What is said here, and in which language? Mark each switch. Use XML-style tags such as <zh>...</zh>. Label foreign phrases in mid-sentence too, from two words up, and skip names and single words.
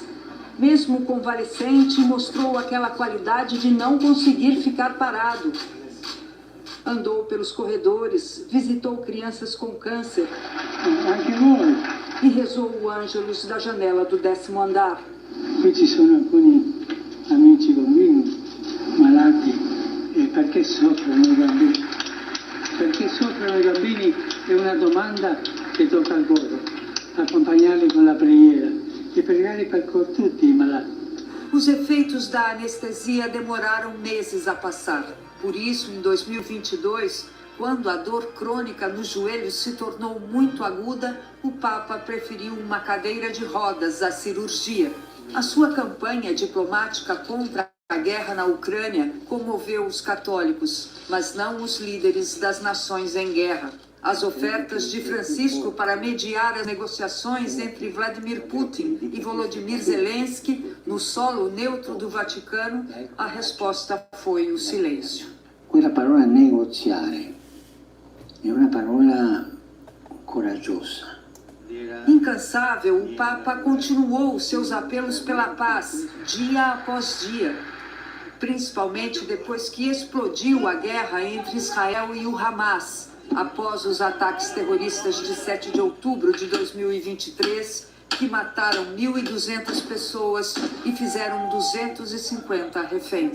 <pt>Mesmo convalescente, mostrou aquela qualidade de não conseguir ficar parado. Andou pelos corredores, visitou crianças com câncer e rezou o Ângelus da janela do 10º andar.</pt> <it>qui ci sono alcuni amici bambini malati e perché soffrono i bambini? Perché soffrono i bambini è una domanda che tocca al cuore. Acompanharli con la preghiera e pregare per tutti i malati.</it> <pt>Os efeitos da anestesia demoraram meses a passar. Por isso, em 2022, quando a dor crônica nos joelhos se tornou muito aguda, o Papa preferiu uma cadeira de rodas à cirurgia. A sua campanha diplomática contra a guerra na Ucrânia comoveu os católicos, mas não os líderes das nações em guerra. As ofertas de Francisco para mediar as negociações entre Vladimir Putin e Volodymyr Zelensky no solo neutro do Vaticano, a resposta foi o silêncio.</pt> <it>Quella parola negoziare è una parola coraggiosa.</it> <pt>Incansável, o Papa continuou seus apelos pela paz, dia após dia, principalmente depois que explodiu a guerra entre Israel e o Hamas, após os ataques terroristas de 7 de outubro de 2023, que mataram 1.200 pessoas e fizeram 250 reféns.</pt>